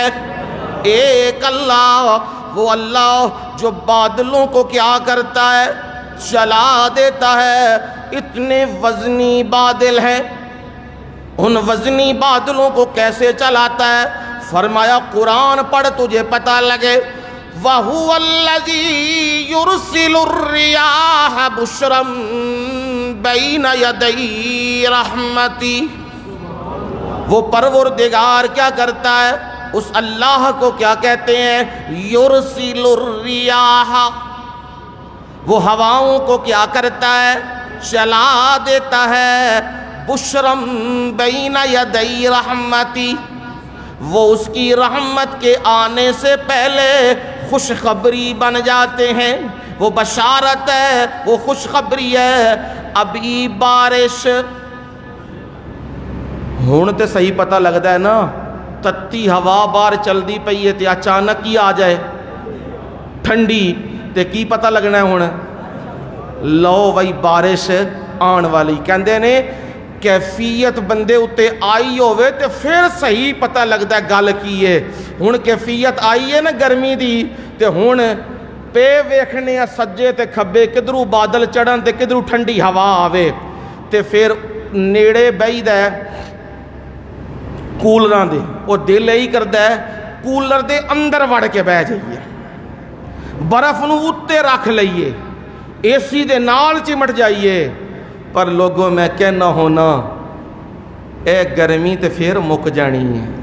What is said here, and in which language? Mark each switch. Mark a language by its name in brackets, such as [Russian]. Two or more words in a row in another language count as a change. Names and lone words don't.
[Urdu] ایک اللہ. وہ اللہ جو بادلوں کو کیا کرتا ہے چلا دیتا ہے. اتنے وزنی بادل ہیں ان وزنی بادلوں کو کیسے چلاتا ہے؟ فرمایا قرآن پڑھ تجھے پتہ لگے. [Arabic] وَهُوَ الَّذِي يُرْسِلُ الرِّيَاحَ بُشْرًا بَيْنَ يَدَيْ رَحْمَتِهِ. [Urdu] وہ پروردگار کیا کرتا ہے؟ اس اللہ کو کیا کہتے ہیں؟ [Arabic] یرسل الریاح. [Urdu] وہ ہواؤں کو کیا کرتا ہے؟ چلا دیتا ہے. [Arabic] بشرم بین یدی رحمتی. [Urdu] وہ اس کی رحمت کے آنے سے پہلے خوشخبری بن جاتے ہیں. وہ بشارت ہے وہ خوشخبری ہے. [Punjabi] ابھی بارش ہون تے صحیح پتہ لگتا ہے نا تتی ہوا باہر چل دی پئی ہے تے اچانک ہی آ جائے ٹھنڈی تے کی پتہ لگنا ہے ہون لو وہی بارش آن والی. کہندے نے کیفیت بندے اتے آئی ہوئے تے پھر صحیح پتہ لگتا ہے گل کی ہے. ہون کیفیت آئی ہے نا گرمی دی تے ہون پے ویکھنے سجے تے کھبے کدھروں بادل چڑھن تے کدھروں ٹھنڈی ہوا آوے تے پھر نیڑے بیٹھدا ہے ਕੂਲਰਾਂ ਦੇ, ਉਹ ਦਿਲ ਇਹੀ ਕਰਦਾ ਹੈ ਕੂਲਰ ਦੇ ਅੰਦਰ ਵੜ ਕੇ ਬਹਿ ਜਾਈਏ, ਬਰਫ਼ ਨੂੰ ਉੱਤੇ ਰੱਖ ਲਈਏ, ਏਸੀ ਦੇ ਨਾਲ ਚਿਮਟ ਜਾਈਏ। ਪਰ ਲੋਗੋ ਮੈਂ ਕਹਿਣਾ ਹੋਣਾ ਇਹ ਗਰਮੀ ਤੇ ਫਿਰ ਮੁੱਕ ਜਾਣੀ ਹੈ।